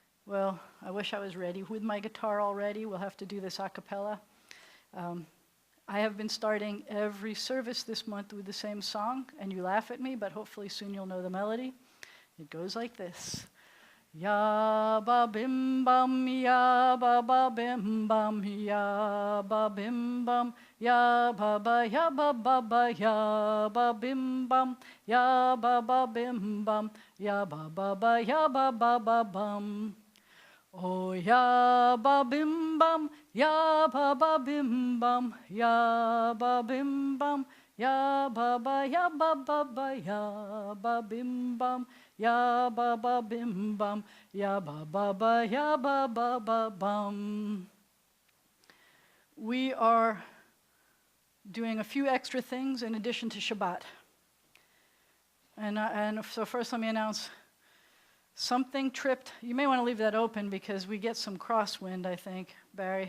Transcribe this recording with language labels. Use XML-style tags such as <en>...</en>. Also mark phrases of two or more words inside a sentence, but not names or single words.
<en>Well, I wish I was ready with my guitar already. We'll have to do this a cappella. I have been starting every service this month with the same song, and you laugh at me, but hopefully soon you'll know the melody. It goes like this. Ya ba bim bum, ya ba bim bum, ya ba bim bum, ya ba ya ba ya ba bim bum, ya ba bim bum, ya ba ya ba bum. Oh ya ba bim bum, ya ba bim bum, ya ba bim bum, ya ba ya ba bim bum, ya ba bim bum, ya ba ya ba bum. We are doing a few extra things in addition to Shabbat. And so first let me announce something tripped. You may want to leave that open because we get some crosswind, I think, Barry.</en>